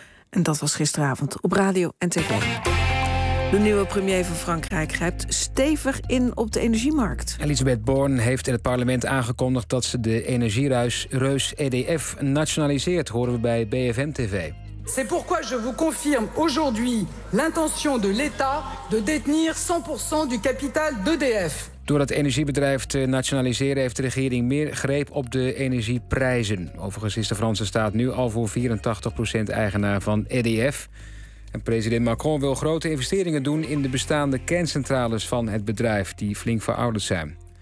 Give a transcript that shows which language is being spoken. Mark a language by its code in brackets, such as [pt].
[nl] En dat was gisteravond op Radio en TV. De nieuwe premier van Frankrijk grijpt stevig in op de energiemarkt. Elisabeth Borne heeft in het parlement aangekondigd dat ze de energiereus EDF nationaliseert, horen we bij BFM-TV. [fr] C'est pourquoi je vous confirme aujourd'hui l'intention de l'État de détenir 100% du capital d'EDF. [nl] Door het energiebedrijf te nationaliseren heeft de regering meer greep op de energieprijzen. Overigens is de Franse staat nu al voor 84% eigenaar van EDF. En president Macron wil grote investeringen doen in de bestaande kerncentrales van het bedrijf, die flink verouderd zijn.